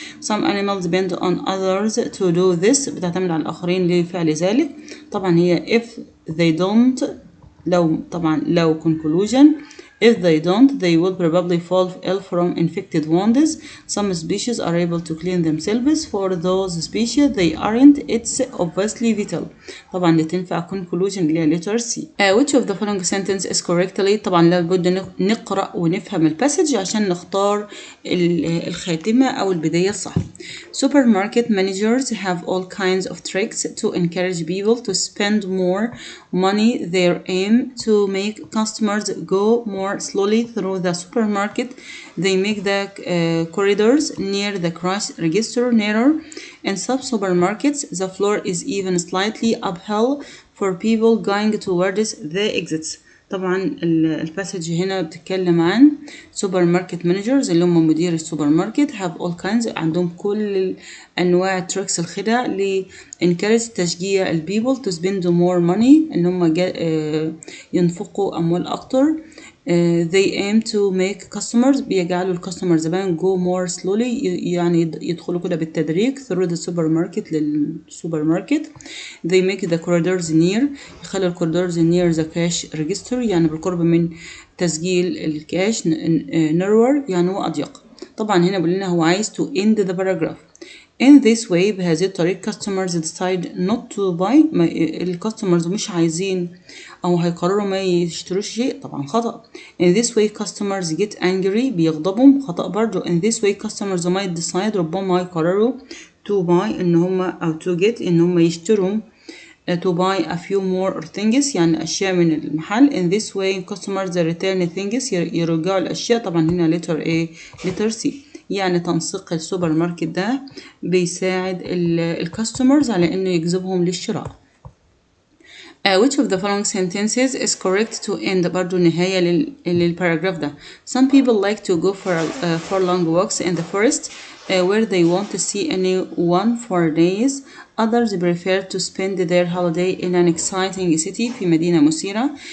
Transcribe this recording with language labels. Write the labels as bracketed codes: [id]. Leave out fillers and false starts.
[en] some animals depend on others to do this [ar] بتعتمد على الآخرين لفعل ذلك. طبعا هي [en] if they don't لو conclusion if they don't they will probably fall ill from infected wounds. some species are able to clean themselves. for those species they aren't it's obviously vital. [ar] طبعا اللي تنفع conclusion اللي هي letter C. [en] which of the following sentence is correctly [ar] طبعا لابد نقرأ ونفهم الباسج عشان نختار الخاتمة أو البداية الصح. [en] supermarket managers have all kinds of tricks to encourage people to spend more money. their aim to make customers go more slowly through the supermarket. they make the corridors near the cash register narrower. in some supermarkets the floor is even slightly uphill for people going towards the exits. [ar] طبعا الباسج هنا بتتكلم عن سوبر ماركت مانجرز اللي هم مدير السوبر ماركت have all kinds عندهم كل انواع تريكس الخدع ل encourage تشجيع البيبل [en] to spend more money [ar] ان هم ينفقوا اموال اكتر. [en] they aim to make customers [ar] بيجعلوا الكاستمر زبائن [en] go more slowly [ar] يعني يدخلوا كده بالتدريج [en] through the supermarket للسوبر ماركت. they make the corridors near يخلوا الكوريدورز near the cash register [ar] يعني بالقرب من تسجيل الكاش [en] narrower [ar] يعني هو أضيق. طبعا هنا بيقول لنا هو عايز to end the paragraph. [en] in this way [ar] بهذه الطريقة [en] customers decide not to buy [ar] الكاستمرز مش عايزين أو هيقرروا ما يشتروش شيء. طبعا خطأ. [en] in this way customers get angry [ar] بيغضبوا. خطأ برضو. [en] in this way customers might decide [ar] ربما يقرروا [en] to buy إن هم أو to get إن هم يشتروا to buy a few more things [ar] يعني أشياء من المحل. [en] in this way customers return things [ar] يرجعوا الأشياء. طبعا هنا letter A letter C يعني تنسيق السوبر ماركت ده بيساعد الكاستمرز على إنه يجذبهم للشراء. [en] which of the following sentences is correct to end [ar] برضو نهاية للباراجراف ده. [en] some people like to go for long walks in the forest where they won't see anyone for days. others prefer to spend their holiday in an exciting city [ar] في مدينة مثيرة.